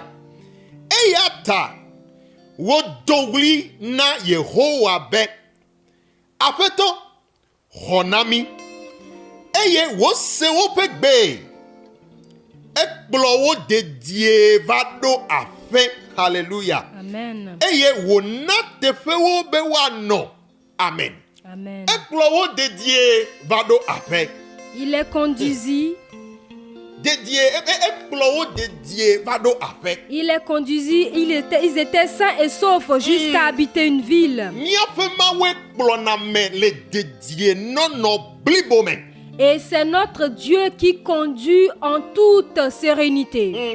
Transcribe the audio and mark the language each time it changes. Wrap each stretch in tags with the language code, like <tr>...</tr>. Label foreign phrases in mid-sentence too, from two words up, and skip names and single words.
<ee>Eya ta wodo ɣli na Yehowa be Aƒetɔ xɔ na mi eye wose woƒe gbe. Ekplɔ wo dedie va ɖo aƒe. Hallelujah. Amen. Eye wòna teƒe wo be woanɔ. Amen. Amen. Ekplɔ wo dedie va ɖo aƒe.</ee> <fr>Il les conduisit Il les conduisit, ils étaient sains et saufs jusqu'à habiter une ville. Et c'est notre Dieu qui conduit en toute sérénité.</fr>